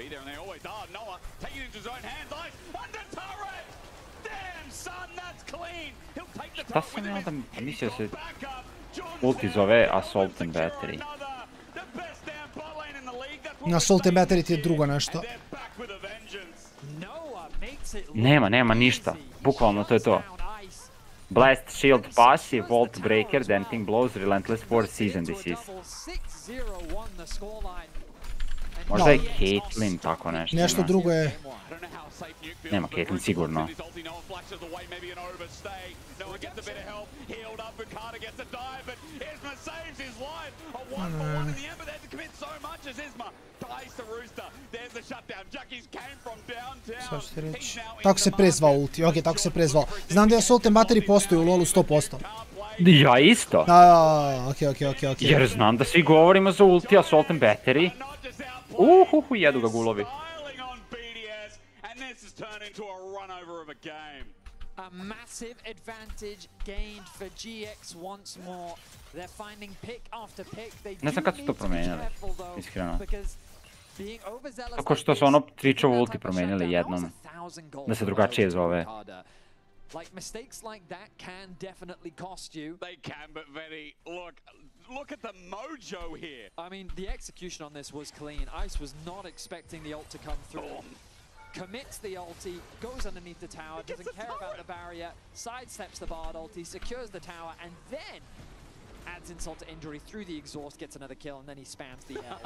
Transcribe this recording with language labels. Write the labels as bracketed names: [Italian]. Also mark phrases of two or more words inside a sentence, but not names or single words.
[Serbian] Šta sam ja da mislio se ulti zove Assault and Battery? Assault and Battery ti je drugo nešto. Nema ništa. Bukvalno to je to. Blast, Shield, Passive, Vault Breaker, Denting Blows, Relentless Force, Season Desist. Možda je Caitlyn tako nešto. Nešto drugo je... Nema Caitlyn sigurno. Šta ću ti reći? Tako se pre zvao ulti, okej, tako se pre zvao. Znam da je Assault and Battery postoji u LoLu 100%. Ja isto. Okej. Jer znam da svi govorimo za ulti Assault and Battery. Jedu ga gulovi. [English] A massive advantage gained for GX once more. They're finding pick after pick. [Serbian] Ne znam kad su to promenili, iskreno. Tako što su ono Tričovu ulti promenili jednom. Da se drugačije zove. [English] Like mistakes like that can definitely cost you. They can, but very look at the mojo here. I mean, the execution on this was clean. Ice was not expecting the ult to come through. Commits the ulti, goes underneath the tower, doesn't care about the barrier, sidesteps the Bard ulti, secures the tower, and then adds insult to injury through the exhaust, gets another kill, and then he spams the L.